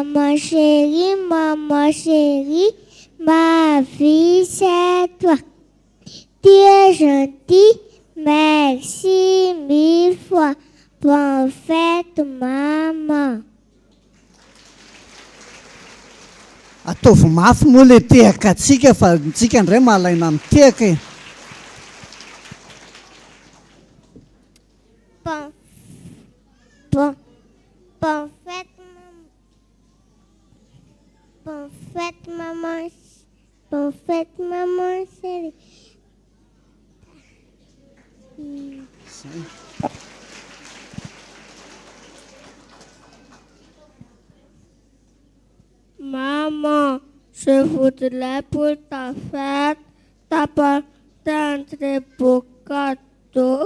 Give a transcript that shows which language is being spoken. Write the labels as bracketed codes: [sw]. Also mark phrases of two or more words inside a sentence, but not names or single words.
[fr] maman chérie, ma vie c'est toi. Tu es gentil, merci mille fois. Bonne fête, maman. [mg] Ataovy mafy moa le tehaka atsika fa tsika indray mahalaina amin'ny tehaka e. [fr] Bonne fête, maman. Bonne fête, maman. Bonne fête, maman chérie. Maman, je voudrais pour ta fête t'apporter un très beau gâteau.